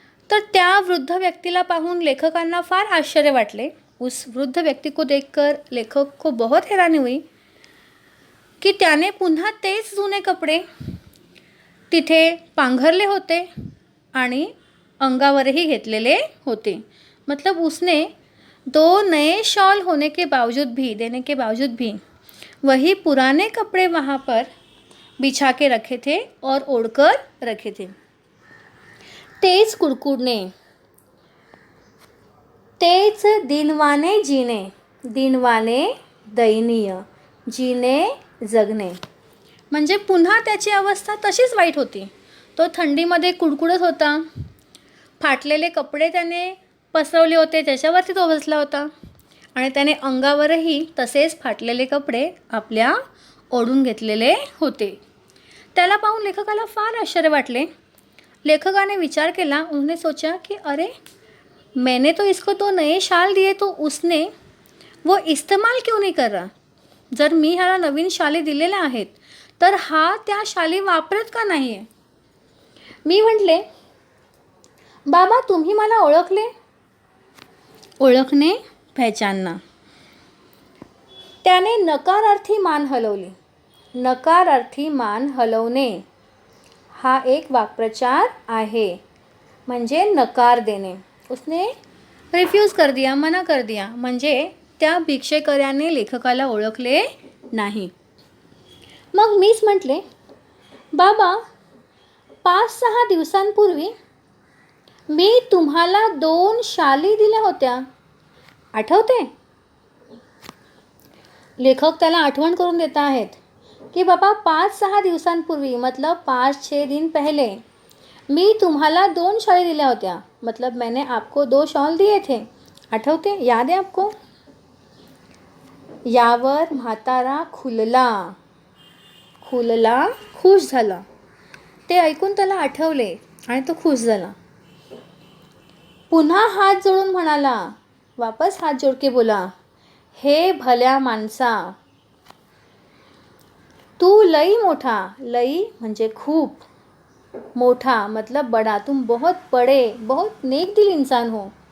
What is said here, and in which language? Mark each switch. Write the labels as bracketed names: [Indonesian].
[Marathi] तर त्या वृद्ध व्यक्तीला पाहून लेखकांना फार आश्चर्य वाटले. [Hindi] उस वृद्ध व्यक्ति को देखकर लेखक को बहुत हैरानी हुई की [Marathi] त्याने पुन्हा तेच जुने कपडे तिथे पांघरले होते आणि अंगावरही घेतलेले होते. [Hindi] मतलब उसने 2 नए शॉल होने के बावजूद भी वही पुराने कपड़े वहाँ पर बिछा के रखे थे और ओढ़कर रखे थे. [Marathi] तेच कुडकुडणे, तेच दिनवाने जीने, दिनवाने दयनीय, जीने जगणे. म्हणजे पुन्हा त्याची अवस्था तशीच वाईट होती. तो थंडीमध्ये कुडकुडत होता. फाटलेले कपडे त्याने पसरवले होते, त्याच्यावरती तो बसला होता आणि त्याने अंगावरही तसेच फाटलेले कपडे आपल्या ओढून घेतलेले होते. त्याला पाहून लेखकाला फार आश्चर्य वाटले. लेखकाने विचार केला. [Hindi] उन्होंने सोचा कि अरे मैंने तो इसको 2 नए शाल दिए तो उसने वो इस्तेमाल क्यों नहीं कर रहा. [Marathi] जर मी ह्याला नवीन शाली दिलेल्या आहेत तर हा त्या शाली वापरत का नाही आहे. मी म्हटले, बाबा तुम्ही मला ओळखले. ओळखणे, पहचानना. त्याने नकारार्थी मान हलवली. नकारार्थी मान हलवणे हा एक वाक्प्रचार आहे, म्हणजे नकार देणे. [Hindi] उसने रिफ्यूज कर दिया, मना कर दिया, [Marathi] म्हणजे त्या भिक्षेकर्याने लेखकाला ओळखले नाही. मग मीच म्हटले, बाबा 5-6 दिवसांपूर्वी मी तुम्हाला 2 शाली दिल्या होत्या, आठवते. लेखक त्याला आठवण करून देत आहेत की बाबा 5-6 दिवसांपूर्वी [Hindi] मतलब 5-6 दिन पहले [Marathi] मी तुम्हाला 2 शाली दिल्या होत्या. [Hindi] मतलब मैंने आपको 2 शॉल दिए थे, आठवते, याद है आपको. [Marathi] यावर म्हातारा खुलला, खुश झाला. ते ऐकून त्याला आठवले आणि तो खुश झाला. पुन्हा हात जोडून म्हणाला, [Hindi] वापस हात जोड के बोला, [Marathi] हे भल्या माणसा, तू लई मोठा, लई म्हणजे खूप, मोठा [Hindi] मतलब बड़ा, तुम बहुत बड़े, बहुत नेक दिल इंसान हो.